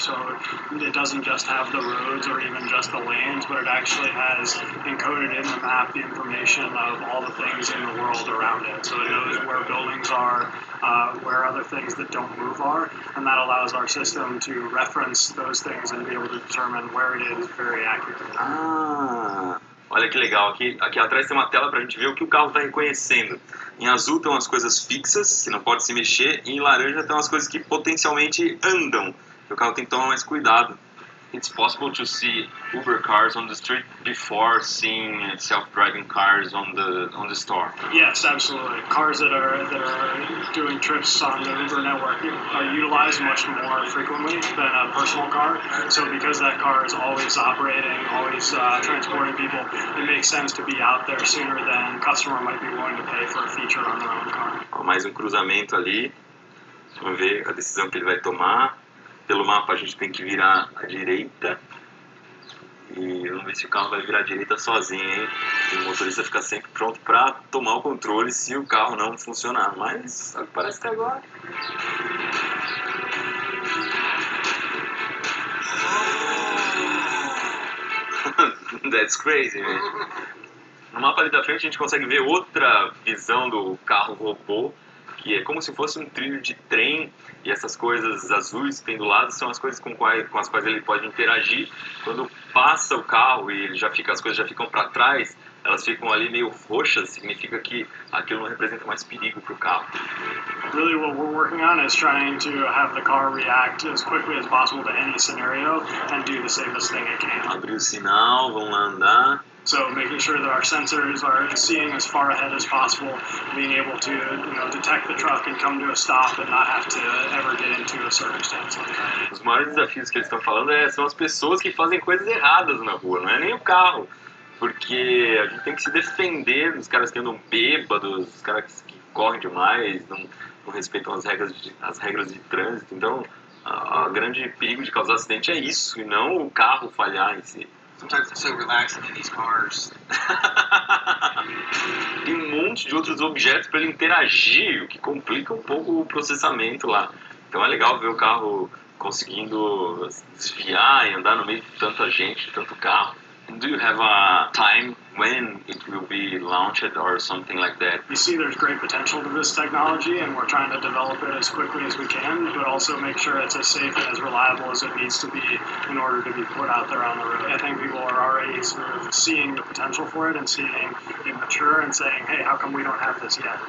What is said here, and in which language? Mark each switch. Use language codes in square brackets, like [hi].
[en] So it doesn't just have the roads or even just the lanes, but it actually has encoded in the map the information of all the things in the world around it. So it knows where buildings are, where other things that don't move are, and that allows our system to reference those things and be able to determine where it is very accurately. [pt] Ah, olha que legal. Aqui atrás tem uma tela para a gente ver o que o carro está reconhecendo. Em azul estão as coisas fixas, que não pode se mexer, e em laranja estão as coisas que potencialmente andam, que o carro tem que tomar mais cuidado. [en] it's possible to see Uber cars on the street before seeing self-driving cars on the store. Yes, absolutely. Cars that are doing trips on the Uber network are utilized much more frequently than a personal car. So because that car is always operating, always transporting people, it makes sense to be out there sooner than a customer might be willing to pay for a feature on their own car. [pt] Mais um cruzamento ali. Vamos ver a decisão que ele vai tomar. Pelo mapa a gente tem que virar à direita. E vamos ver se o carro vai virar à direita sozinho, hein? E o motorista fica sempre pronto para tomar o controle se o carro não funcionar. Mas parece que agora... [en] That's crazy, man. [pt] No mapa ali da frente a gente consegue ver outra visão do carro robô, que é como se fosse um trilho de trem, e essas coisas azuis que tem do lado são as coisas com as quais ele pode interagir. Quando passa o carro e as coisas já ficam para trás, elas ficam ali meio roxas, significa que aquilo não representa mais perigo para o carro. [en] Really what we're working on is trying to have the car react as quickly as possible to any scenario and do the safest thing it can. [pt] Abriu o sinal, vamos lá andar. [en] So making sure that our sensors are seeing as far ahead as possible, being able to detect the truck and come to a stop and not have to ever get into a circumstance like that. [pt] Os maiores desafios que eles estão falando são as pessoas que fazem coisas erradas na rua, não é nem o carro. Porque a gente tem que se defender dos caras que andam bêbados, dos caras que correm demais, não respeitam as regras de trânsito. Então, o grande perigo de causar acidente é isso, e não o carro falhar em si. [en] Sometimes it's so relaxing in these cars. [pt] Tem um monte de outros objetos para ele interagir, o que complica um pouco o processamento lá. Então é legal ver o carro conseguindo desviar e andar no meio de tanta gente, de tanto carro. [en] Do you have a time when it will be launched or something like that? We see there's great potential to this technology, and we're trying to develop it as quickly as we can, but also make sure it's as safe and as reliable as it needs to be in order to be put out there on the road. I think people are already sort of seeing the potential for it and seeing it mature and saying, hey, how come we don't have this yet?